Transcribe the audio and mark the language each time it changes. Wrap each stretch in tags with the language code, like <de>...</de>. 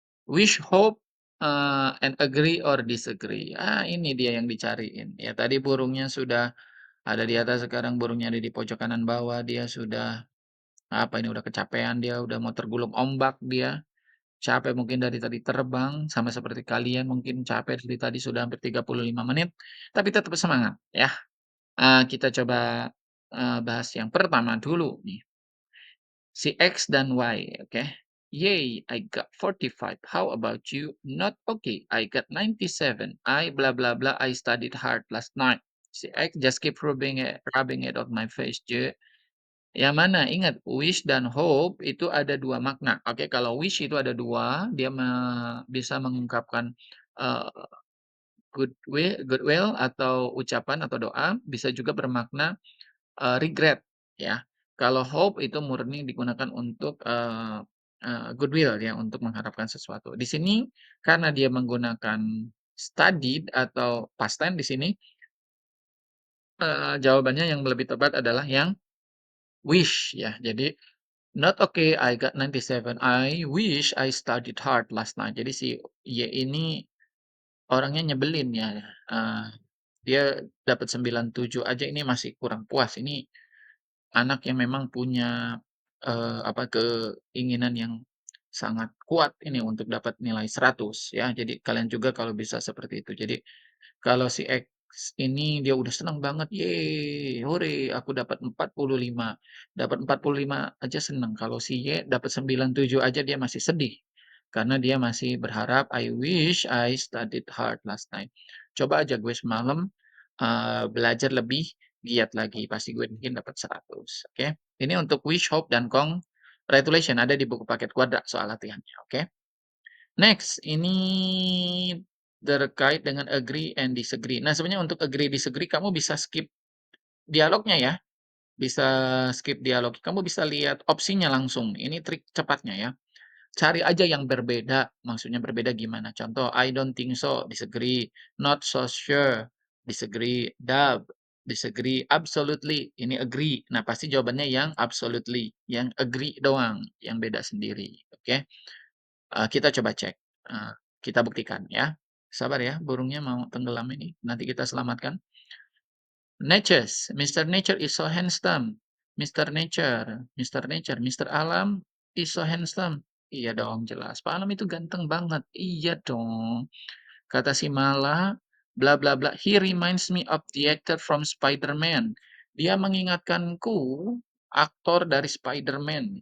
<en>Wish, hope, and agree or disagree.</en> <id>Ini dia yang dicariin. Ya tadi burungnya sudah ada di atas, sekarang burungnya ada di pojok kanan bawah. Dia sudah, apa ini, udah kecapean dia, udah mau tergulung ombak dia. Capek mungkin dari tadi terbang, sama seperti kalian mungkin capek dari tadi sudah hampir 35 menit, tapi tetap semangat ya. Kita coba, bahas yang pertama dulu nih, si X dan Y, oke.</id> <en>Yay, I got 45. How about you? Not okay. I got 97. I blah blah blah. I studied hard last night. Si X just keep rubbing it on my face, J.</en> <id>Yang mana? Ingat, wish dan hope itu ada dua makna. Oke, kalau wish itu ada dua, dia bisa mengungkapkan uh, goodwill atau ucapan atau doa, bisa juga bermakna regret ya. Kalau hope itu murni digunakan untuk, goodwill ya, untuk mengharapkan sesuatu. Di sini karena dia menggunakan studied atau past tense di sini, jawabannya yang lebih tepat adalah yang wish ya.</id> <en>Jadi, "Not okay, I got 97. I wish I studied hard last night."</en> <id>Jadi si Y ini orangnya nyebelin ya, dia dapat 97 aja ini masih kurang puas. Ini anak yang memang punya, apa, keinginan yang sangat kuat ini untuk dapat nilai 100 ya. Jadi kalian juga kalau bisa seperti itu. Jadi kalau si X ini dia udah senang banget, "Yeay, hore aku dapat 45." Dapat 45 aja senang, kalau si Y dapat 97 aja dia masih sedih.</id> <en>Karena dia masih berharap, "I wish I studied hard last night."</en> <id>Coba aja gue semalam, belajar lebih giat lagi, pasti gue mungkin dapat 100, oke. Ini untuk wish, hope, dan congratulation ada di buku paket kuadrat soal latihannya, oke.</id> <en>Next, ini terkait dengan agree and disagree.</en> <id>Nah, sebenarnya untuk agree, disagree kamu bisa skip dialognya ya, bisa skip dialog. Kamu bisa lihat opsinya langsung. Ini trik cepatnya ya. Cari aja yang berbeda, maksudnya berbeda gimana?</id> <en>Contoh, I don't think so, disagree. Not so sure, disagree. Dub, disagree. Absolutely, ini agree.</en> <id>Nah, pasti jawabannya yang absolutely, yang agree doang, yang beda sendiri. Oke. Kita coba cek, kita buktikan ya. Sabar ya, burungnya mau tenggelam ini, nanti kita selamatkan. Natures, Mister Nature is so handsome.</id> <en>Mister Nature, Mister Nature, Mister Alam is so handsome. Iya dong, jelas.</en> <id>Pak Alam itu ganteng banget. Iya dong. Kata si Mala, bla bla bla.</id> <en>He reminds me of the actor from Spider-Man.</en> <id>Dia mengingatkanku aktor dari Spider-Man.</id>